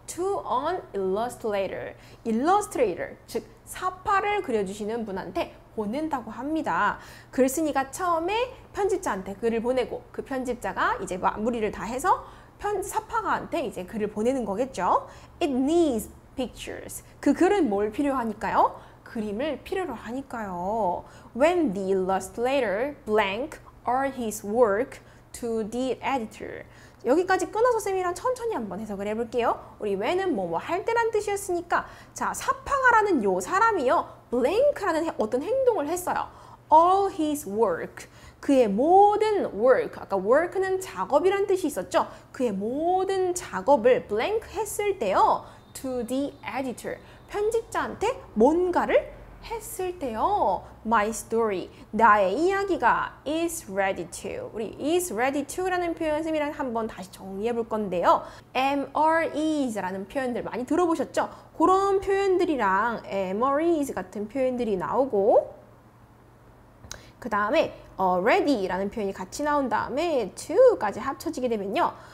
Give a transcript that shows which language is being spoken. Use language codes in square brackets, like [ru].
[en] To an illustrator, illustrator, [ko] 즉 사파를 그려주시는 분한테 보낸다고 합니다. 글쓴이가 처음에 편집자한테 글을 보내고 그 편집자가 이제 마무리를 다 해서 사파가한테 이제 글을 보내는 거겠죠. [en] It needs pictures. [ko] 그 글은 뭘 필요하니까요? 그림을 필요로 하니까요. [en] When the illustrator blank or his work to the editor. [ko] 여기까지 끊어서 쌤이랑 천천히 한번 해석을 해볼게요. 우리 when은 뭐뭐 할 때란 뜻이었으니까 자, 사파가라는 요 사람이요. blank라는 어떤 행동을 했어요. [en] all his work. [ko] 그의 모든 work, 아까 work는 작업이란 뜻이 있었죠. 그의 모든 작업을 blank 했을 때요. [en] to the editor, [ko] 편집자한테 뭔가를 했을 때요. [en] My story, [ko] 나의 이야기가 [en] is ready to. [ko] 우리 [en] is ready to [ko] 라는 표현 쌤이랑 한번 다시 정리해 볼 건데요. am, are, is라는 표현들 많이 들어보셨죠? 그런 표현들이랑 am, are, is 같은 표현들이 나오고 그 다음에 ready라는 표현이 같이 나온 다음에 to까지 합쳐지게 되면요.